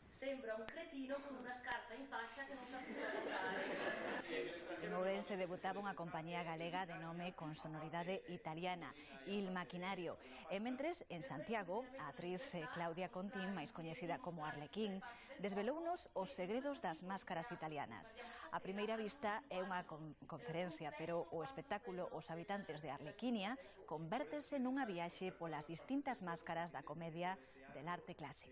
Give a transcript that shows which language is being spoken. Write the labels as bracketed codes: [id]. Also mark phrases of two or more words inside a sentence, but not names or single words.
[it] sembra un cretino con una scarpa in faccia que non sa più cantare. [gl] En Ourense debutaba unha compañía galega de nome con sonoridade italiana, Il Maquinario. E mentres, en Santiago, a actriz Claudia Contín, máis coñecida como Arlequín, desvelounos os segredos das máscaras italianas. A primeira vista é unha conferencia, pero o espectáculo Os habitantes de Arlequinia convértese nunha viaxe polas distintas máscaras da comedia del arte clásica.